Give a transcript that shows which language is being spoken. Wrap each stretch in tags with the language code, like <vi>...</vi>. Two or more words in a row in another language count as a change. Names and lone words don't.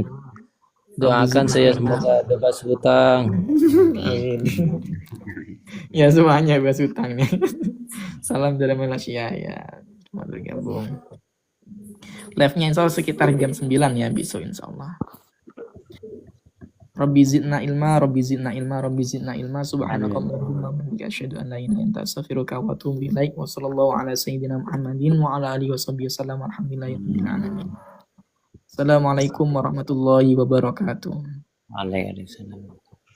<id>Doakan saya semoga bebas hutang. Amin. Ya semuanya bebas hutangnya. Salam dari Malaysia ya. Selamat bergabung. Live-nya</id> <ar>إن شاء الله</ar> <id>sekitar jam 9 ya besok</id> <ar>إن شاء الله. رب زدنا علما، رب زدنا علما، رب زدنا علما, سبحانك اللهم وبحمدك أشهد أن لا إله إلا أنت أستغفرك وأتوب إليك. وصلى الله على سيدنا محمد وعلى آله وصحبه وسلم. الحمد لله رب العالمين. السلام عليكم ورحمة الله وبركاته. وعليكم السلام.</ar>